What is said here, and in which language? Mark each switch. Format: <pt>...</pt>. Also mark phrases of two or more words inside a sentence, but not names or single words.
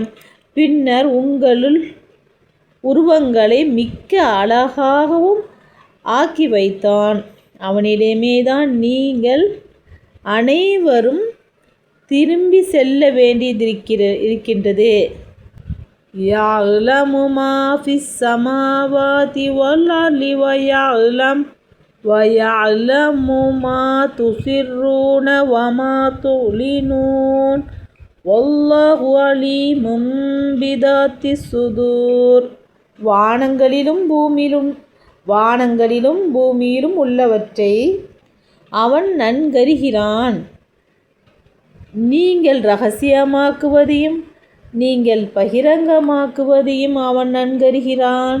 <ta>பின்னர் உங்களுள் உருவங்களை மிக்க அழகாகவும் ஆக்கி வைத்தான். அவனிடமேதான் நீங்கள் அனைவரும் திரும்பி செல்ல வேண்டியிருக்கின்றது.</ta> <ar>يعلم ما في السماوات والأرض ويعلم ما تسرون وما تعلنون والله عليم بذات الصدور.</ar> <ta>வானங்களிலும் பூமியிலும் உள்ளவற்றை அவன் நன்கறிகிறான். நீங்கள் ரகசியமாக்குவதையும் நீங்கள் பகிரங்கமாக்குவதையும் அவன் நன்கறிகிறான்.</ta>